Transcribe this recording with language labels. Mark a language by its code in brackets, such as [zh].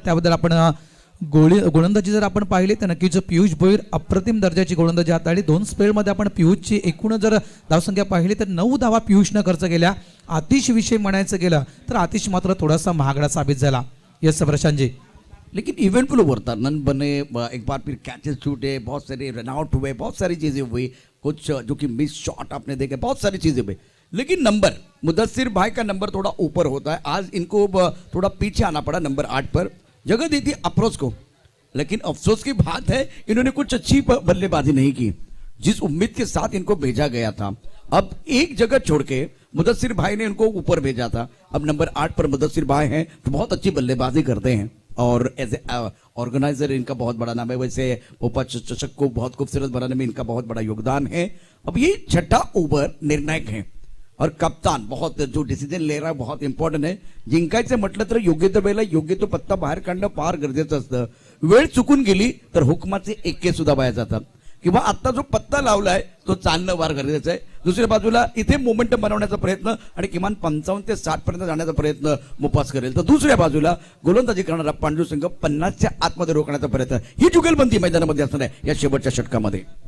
[mr] त्याबद्दल आपण गोलंदाजी जर आपण पाहिली तर नक्कीच पियुष भोईर अप्रतिम दर्जाची गोलंदाजी हाताळली. 2 स्पेलमध्ये आपण पियुषची एकूण जर धावसंख्या पाहिली तर 9 धावा पियुषनं खर्च केल्या. आतिश विषयी म्हणायचं गेलं तर आतिश मात्र थोडासा महागडा साबित झाला. [en] Yes Prashant ji. [hi] लेकिन इवेंटफुल ओवर था. रन बने, एक बार फिर कैचेस छूटे, बहुत सारे रन आउट हुए, बहुत सारी चीजें हुई. कुछ जो कि मिस शॉट आपने देखे, बहुत सारी चीजें हुई. लेकिन नंबर मुदस्सिर भाई का नंबर थोड़ा ऊपर होता है. आज इनको थोड़ा पीछे आना पड़ा. नंबर 8 पर जगह दी थी अफरोज को, लेकिन अफसोस की बात है इन्होंने कुछ अच्छी बल्लेबाजी नहीं की जिस उम्मीद के साथ इनको भेजा गया था. अब एक जगह छोड़ के मुदस्सिर भाई ने इनको ऊपर भेजा था. अब नंबर 8 पर मुदस्सिर भाई हैं तो बहुत अच्छी बल्लेबाजी करते हैं. और एज ए ऑर्गेनाइजर इनका बहुत बड़ा नाम है। वैसे भोपाल चषक को बहुत खूबसूरत बनाने में इनका बहुत बड़ा योगदान है। अब ये छठा ओव्हर निर्णायक है और कप्तान बहुत जो डिसिजन ले रहा है बहुत इंपॉर्टंट है। [mr] जिंकायचं म्हटलं तर योग्य त्या वेळेला योग्य तो पत्ता बाहेर काढणं फार गरजेचं असतं। वेळ चुकून गेली तर हुकमाचे एक्के सुद्धा बाहेर जातात किंवा आता जो पत्ता लावलाय तो चालणं फार गरजेचं आहे। दुसऱ्या बाजूला इथे मोमेंटम बनवण्याचा प्रयत्न आणि किमान 55 ते 60 पर्यंत जाण्याचा प्रयत्न मुपास करेल, तर दुसऱ्या बाजूला गोलंदाजी करणारा पांडू संघ 50च्या आतमध्ये रोखण्याचा प्रयत्न, ही जुगलबंदी मैदानामध्ये असणार आहे या शेवटच्या षटकामध्ये।